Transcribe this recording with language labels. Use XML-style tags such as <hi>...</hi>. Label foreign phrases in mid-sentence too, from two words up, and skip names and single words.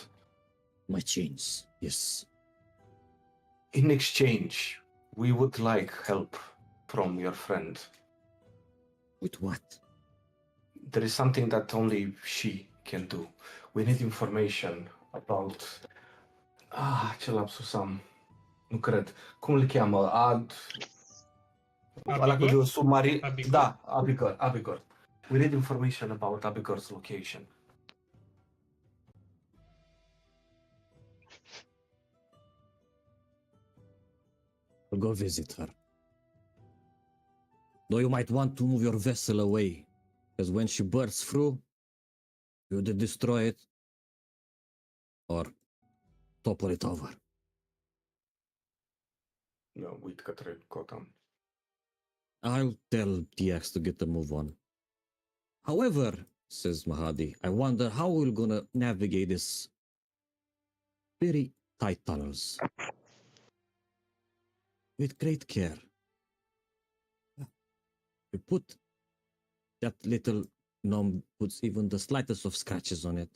<en>My chains, yes. In exchange, we would like help from your friend. With what? There is something that only she can do. We need information about...</en> <ro>ce lapsus am. Nu cred. Cum îl cheamă? Ăla cu submarin. Abigor? Da, Abigor.</ro> <en>We need information about Abigor's location. I'll go visit her. Though you might want to move your vessel away, because when she bursts through, you either destroy it or topple it over.</en> <ro>Uit către Cotam.</ro> <en>I'll tell TX to get the move on. However, says Mahadi, I wonder how we're gonna navigate this very tight tunnels. with great care. You put that little gnome puts even the slightest of scratches on it.</en>